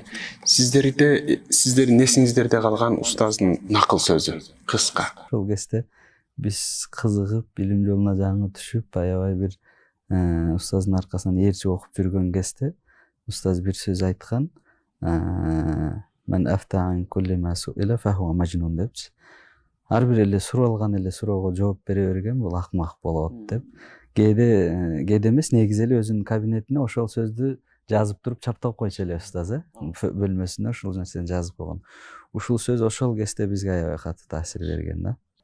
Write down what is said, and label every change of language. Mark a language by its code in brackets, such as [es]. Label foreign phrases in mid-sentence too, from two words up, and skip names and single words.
[ky] Сиздердин эсиңиздерде калган устаздын накыл сөзү кыска. Ошол кезде биз кызыгып, билим жолуна жаңы түшүп, аябай бир устаздын аркасынан ээрчип окуп жүргөн кезде устаз бир сөз айткан. [ar] من أفتى عن كل ما سئل فهو مجنون депчи. [ky] Ар бир эле суралган эле суроого жооп бере берген бул акмак болот деп. Кээде эмес, негизи эле өзүнүн кабинетине ошол сөздү жазып туруп чаптап койчу эле устаз, бөлмөсүнө ушул нерсени жазып койгон. Ушул сөз ошол кезде бизге аябай катуу таасир берген да.